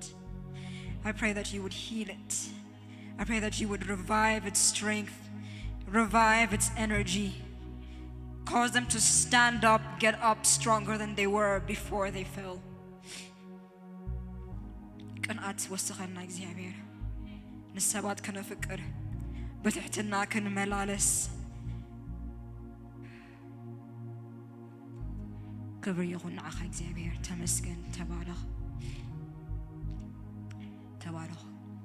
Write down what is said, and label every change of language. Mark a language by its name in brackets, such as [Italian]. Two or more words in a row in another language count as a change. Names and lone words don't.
[English] I pray that you would heal it. I pray that you would revive its strength, revive its energy, cause them to stand up, get up stronger than they were before they fell. [Tigrinya] ቅንዓት ወስኸና እግዚአብሔር ንሰባት ከነፍቅር በትሕትና ክንመላለስ ክብር ይኹን ንዓኻ እግዚአብሔር ተመስገን ተባረኽ